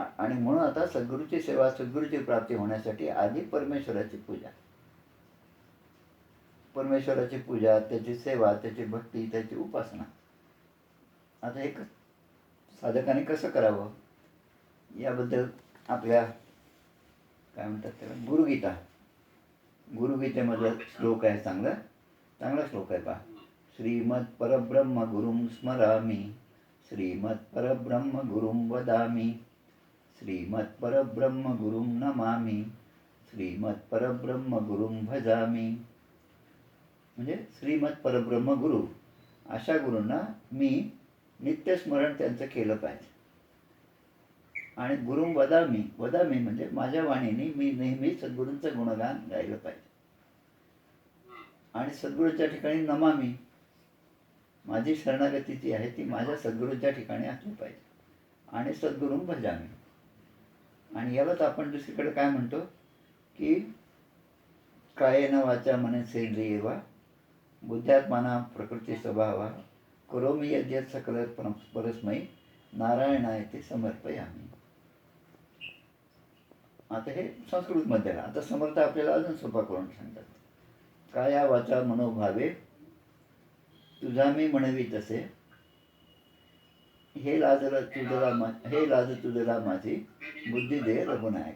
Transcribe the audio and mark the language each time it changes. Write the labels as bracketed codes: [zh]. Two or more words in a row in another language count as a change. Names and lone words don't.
[mr] आणि म्हणून आता सद्गुरूची सेवा सद्गुरूची प्राप्ती होण्यासाठी आधी परमेश्वराची पूजा त्याची सेवा त्याची भक्ती त्याची उपासना. आता हे साधकाने कसं करावं याबद्दल आपल्या काय म्हणतात त्याला गुरुगीतेमधला श्लोक आहे. चांगला श्लोक आहे पहा. [sa] श्रीमत् परब्रह्म गुरुं स्मरामि श्रीमत् परब्रह्म गुरुं वदामि श्रीमत् परब्रह्म गुरुं नमामि श्रीमत् परब्रह्म गुरुं भजामि. [mr] म्हणजे [sa] श्रीमत् परब्रह्म गुरु [mr] अशा गुरूंना मी नित्यस्मरण त्यांचं केलं पाहिजे. आणि [sa] गुरुं वदामि [mr] म्हणजे माझ्या वाणीने मी नेहमी सद्गुरूंचं गुणगान गायलं पाहिजे. आणि सद्गुरूच्या ठिकाणी नमामि माझी शरणागती जी आहे ती माझ्या सद्गुरूच्या ठिकाणी असली पाहिजे. [sa] आणि सद्गुरुं भजामि. [mr] आणि यालाच आपण दुसरीकडे काय म्हणतो की [sa] कायेन वाचा मनसेंद्रियेवा बुद्ध्यात्माना प्रकृती स्वभावा करोमि यद्यत् सकल परस्मै नारायणायते समर्पयामि. [mr] आता हे संस्कृतमध्ये आहे. आता समर्थ आपल्याला अजून सोपा करून सांगतात. काया वाचा मनोभावे तुझा मी म्हणवी तसे हे लाज तुझला माझी बुद्धी दे रघुनायक.